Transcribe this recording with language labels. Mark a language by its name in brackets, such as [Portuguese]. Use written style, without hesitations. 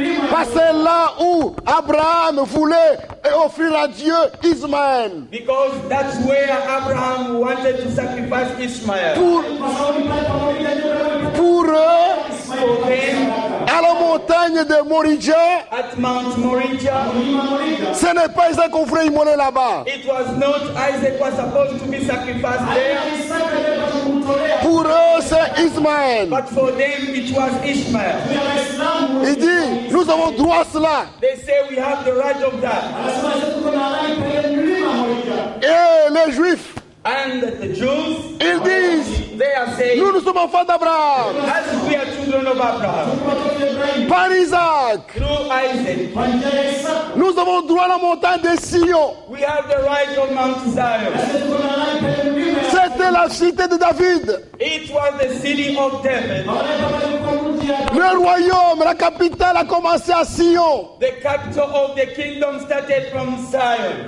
[French] Parce que c'est là où Abraham voulait offrir à Dieu Ismaël. [English] Because that's where Abraham wanted to sacrifice Ishmael. [French] Pour eux, [English] For them, [French] à la montagne de Moridja, [English] at Mount Moriah, [French] ce n'est pas Isaac qu'on voulait immoler là-bas. [English] it was not Isaac was supposed to be sacrificed there, [French] Pour eux, c'est Ismaël. [English] but for them it was Ishmael. [French] Il dit, nous avons droit à cela. [English] They say we have the right of that. [French] Et les Juifs, [English] And the Jews, [French] ils disent, [English] they are saying, [French] nous sommes enfants d'Abraham. [English] as we are children of Abraham, [French] Par Isaac, [English] through Isaac, [French] nous avons droit à la montagne de Sion. [English] we have the right of Mount Zion. [French] C'était la cité de David. [English] It was the city of David. [French] Le royaume, la capitale a commencé à Sion. [English] The capital of the kingdom started from Zion.